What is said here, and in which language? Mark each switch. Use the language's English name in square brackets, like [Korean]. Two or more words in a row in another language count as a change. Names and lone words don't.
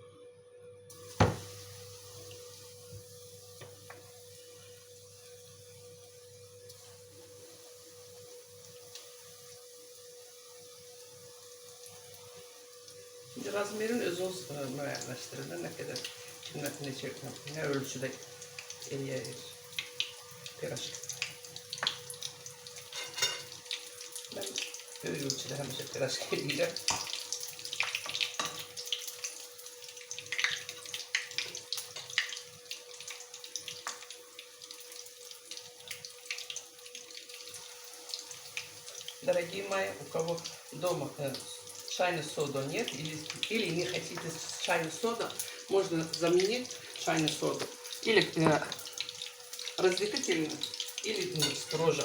[Azerbaijani] Şimdi razmerin özünüz müəyyənləşdirir. Nə qədər, nə ölçüdə eləyir piraşka. Ben böyük ölçüdə həmişə piraşka eləyirəm. [Russian] Дорогие мои, у кого дома чайной соды нет или не хотите чайную соду, можно заменить чайную соду или разветвительную, или с дрожжем.